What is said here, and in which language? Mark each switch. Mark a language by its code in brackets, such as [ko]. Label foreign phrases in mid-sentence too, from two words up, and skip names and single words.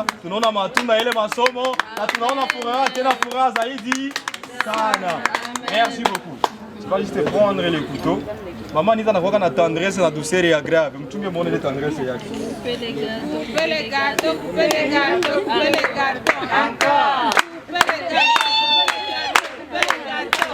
[sw] Tunaona matunda ile masomo na tunaona furaha tena furaha zaidi sana. [fr] Merci beaucoup. Tu vas juste prendre les couteaux. [sw] Maman Anita anakuwa na tendresse na [fr] douceur et agréable. [sw] Mchunge muone ile tendresse yake. [fr] Coupez les gâteaux, coupez les gâteaux, coupez les gâteaux. Encore. Coupez les gâteaux, coupez les gâteaux.